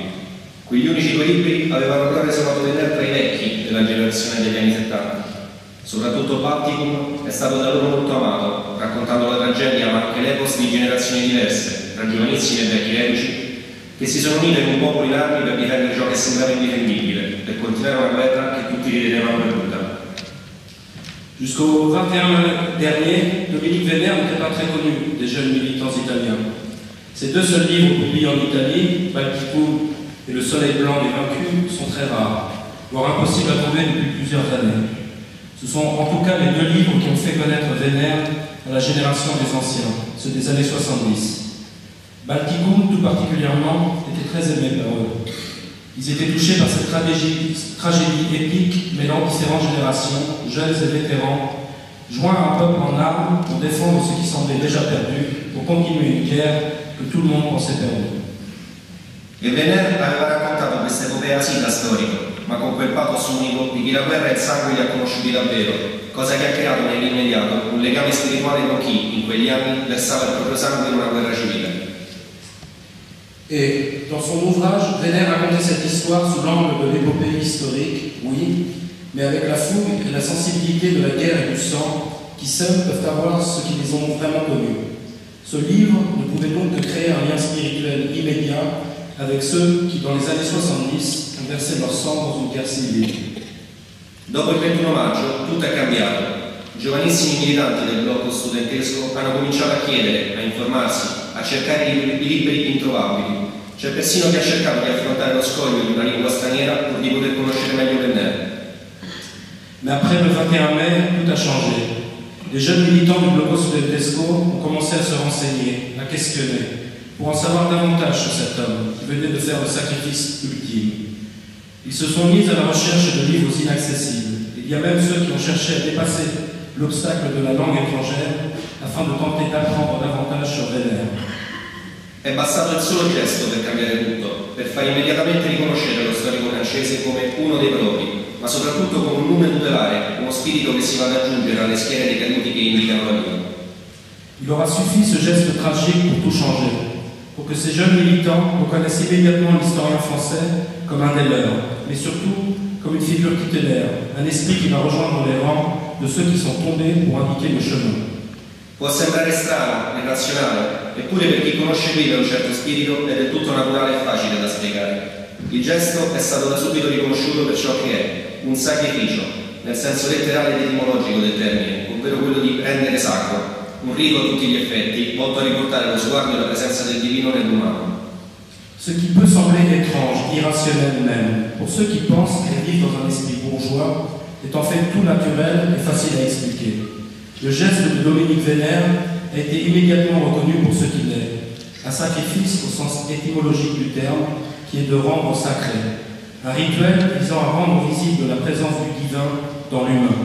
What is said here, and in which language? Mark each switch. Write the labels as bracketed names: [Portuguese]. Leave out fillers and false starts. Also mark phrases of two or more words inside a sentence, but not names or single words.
[Italian] Quegli unici due libri avevano però reso noto Vénère tra i vecchi della generazione degli anni 70. Soprattutto Balticum è stato da loro molto amato, raccontando la tragedia ma anche l'epos di generazioni diverse, tra giovanissimi e vecchi reduci, che si sono unite in un popolo in armi per difendere ciò che sembrava indifendibile, per continuare una guerra che tutti ritenevano perduta. [French] Jusqu'au 21 dernier, Dominique Vénère n'était pas très connu des jeunes militants italiens. Ses deux seuls livres publiés en Italie, Balticum et Le Soleil blanc des vaincus, sont très rares, voire impossibles à trouver depuis plusieurs années. Ce sont en tout cas les deux livres qui ont fait connaître Vénère à la génération des anciens, ceux des années 70. Balticum, tout particulièrement, était très aimé par eux. Ils étaient touchés par cette tragédie épique mêlant différentes générations, jeunes et vétérans, joints à un peuple en armes pour défendre ce qui semblait déjà perdu, pour continuer une guerre que tout le monde pensait perdue. [Italian] E Vénère aveva raccontato questa epopea sì da storico, ma con quel pathos unico di chi la guerra e il sangue li ha conosciuti davvero, cosa che ha creato nell'immediato un legame spirituale con chi, in quegli anni, versava il proprio sangue in una guerra civile. [French] Et dans son ouvrage, Vénère racontait cette histoire sous l'angle de l'épopée historique, oui, mais avec la fougue et la sensibilité de la guerre et du sang, qui seuls peuvent avoir ceux qui les ont vraiment connus. Ce livre ne pouvait donc que créer un lien spirituel immédiat avec ceux qui, dans les années 70, ont versé leur sang dans une guerre civile. [Italian] Dopo il 21 maggio tutto è cambiato. Giovanissimi militanti del blocco studentesco hanno cominciato a chiedere, a informarsi, a cercare i libri introvabili. C'è persino chi ha cercato di affrontare lo scoglio di una lingua straniera pur di poter conoscere meglio Venner. [French] Mais après le 21 mai, tout a changé. Les jeunes militants du Bloco Studentesco ont commencé à se renseigner, à questionner, pour en savoir davantage sur cet homme qui venait de faire le sacrifice ultime. Ils se sont mis à la recherche de livres inaccessibles. Il y a même ceux qui ont cherché à dépasser l'obstacle de la langue étrangère afin de tenter d'apprendre davantage sur Venner. [Italian] È bastato il solo gesto per cambiare tutto, per far immediatamente riconoscere lo storico francese come uno dei propri, ma soprattutto come un nume tutelare, uno spirito che si va ad aggiungere alle schiere dei caduti che indicano la via. [French] Il aura suffi ce geste tragique pour tout changer, pour que ces jeunes militants reconnaissent immédiatement l'historien français comme un des leurs, mais surtout comme une figure tutélaire, un esprit qui va rejoindre les rangs de ceux qui sont tombés pour indiquer le chemin. [Italian] Può sembrare strano, irrazionale, eppure per chi conosce vive un certo spirito è del tutto naturale e facile da spiegare. Il gesto è stato da subito riconosciuto per ciò che è, un sacrificio, nel senso letterale ed etimologico del termine, ovvero quello di rendere sacro, un rito a tutti gli effetti, volto a riportare lo sguardo e la presenza del divino nell'umano. [French] Ce qui peut sembler étrange, irrationnel même, pour ceux qui pensent et vivent dans un esprit bourgeois, est en fait tout naturel et facile à expliquer. Le geste de Dominique Venner a été immédiatement reconnu pour ce qu'il est, un sacrifice au sens étymologique du terme, qui est de rendre sacré, un rituel visant à rendre visible la présence du divin dans l'humain.